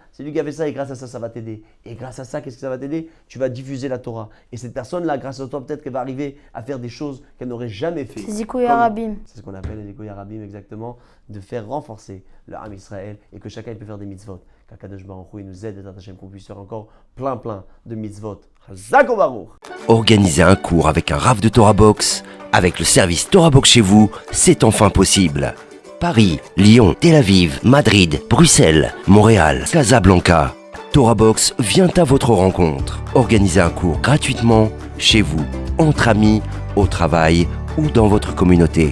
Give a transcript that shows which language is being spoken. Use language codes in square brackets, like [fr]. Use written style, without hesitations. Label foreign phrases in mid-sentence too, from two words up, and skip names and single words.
[fr] C'est lui qui a fait ça et grâce à ça, ça va t'aider. Et grâce à ça, qu'est-ce que ça va t'aider? Tu vas diffuser la Torah. Et cette personne-là, grâce à toi, peut-être qu'elle va arriver à faire des choses qu'elle n'aurait jamais fait. [he] C'est זיכוי הרבים. [fr] C'est ce qu'on appelle les [he] זיכוי הרבים, [fr] exactement, de faire renforcer le [he] עם ישראל [fr] et que chacun peut faire des mitzvot. Qu' [he] הקדוש ברוך הוא, [fr] il nous aide, Hashem, qu'on puisse faire encore plein de mitzvot. [he] חזק וברוך. [fr] Organiser un cours avec un Rav de Torah Box, avec le service Torah Box chez vous, c'est enfin possible. Paris, Lyon, Tel Aviv, Madrid, Bruxelles, Montréal, Casablanca. Torah Box vient à votre rencontre. Organisez un cours gratuitement, chez vous, entre amis, au travail ou dans votre communauté.